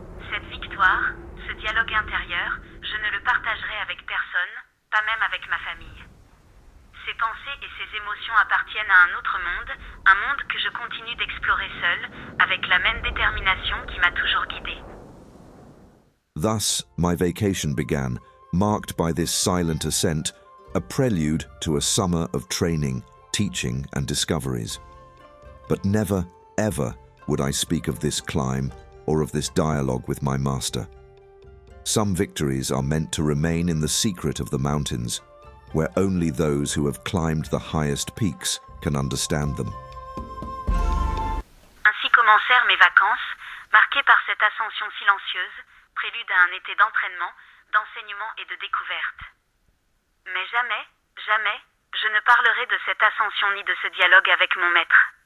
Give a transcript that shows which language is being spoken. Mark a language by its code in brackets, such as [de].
[fr] Cette victoire, ce dialogue intérieur, je ne le partagerai avec personne, pas même avec ma famille. Ces pensées et ces émotions appartiennent à un autre monde, un monde que je continue d'explorer seul, avec la même détermination qui m'a toujours guidée. [en] Thus, my vacation began, marked by this silent ascent, a prelude to a summer of training, teaching, and discoveries. But never, ever would I speak of this climb or of this dialogue with my master. Some victories are meant to remain in the secret of the mountains, where only those who have climbed the highest peaks can understand them. [fr] Ainsi commencèrent mes vacances, marquées par cette ascension silencieuse, prélude à un été d'entraînement, d'enseignement et de découverte. Mais jamais, jamais, je ne parlerai de cette ascension ni de ce dialogue avec mon maître.